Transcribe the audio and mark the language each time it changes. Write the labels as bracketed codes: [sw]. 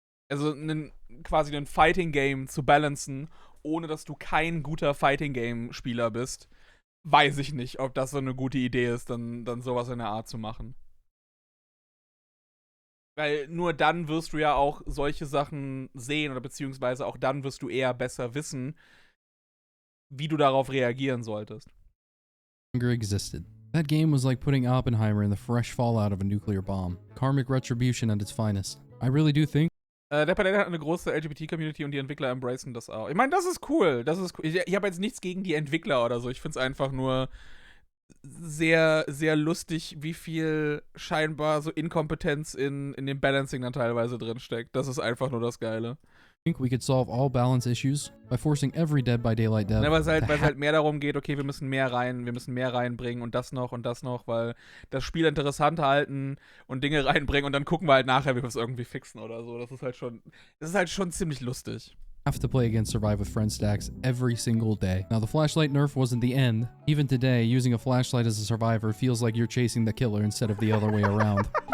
[de] Also quasi ein Fighting-Game zu balancen, ohne dass du kein guter Fighting-Game-Spieler bist, weiß ich nicht, ob das so eine gute Idee ist, dann sowas in der Art zu machen. Weil nur dann wirst du ja auch solche Sachen sehen oder beziehungsweise auch dann wirst du eher besser wissen, wie du darauf reagieren solltest. [en] Existed. That game was like putting Oppenheimer in the fresh fallout of a nuclear bomb. Karmic retribution at its finest. I really do think [de] der Palette hat eine große LGBT-Community und die Entwickler embracen das auch. Ich meine, das ist cool. Ich habe jetzt nichts gegen die Entwickler oder so. Ich finde es einfach nur sehr, sehr lustig, wie viel scheinbar so Inkompetenz in dem Balancing dann teilweise drinsteckt. Das ist einfach nur das Geile. [en] I think we could solve all balance issues by forcing every Dead by Daylight dev. [de] Ja, weil es halt mehr darum geht, okay, wir müssen mehr reinbringen und das noch, weil das Spiel interessant halten und Dinge reinbringen und dann gucken wir halt nachher, wie wir es irgendwie fixen oder so. Das ist halt schon ziemlich lustig. [en] Have to play against Survive with Friend stacks every single day. Now, the flashlight nerf wasn't the end. Even today, using a flashlight as a survivor feels like you're chasing the killer instead of the other way around.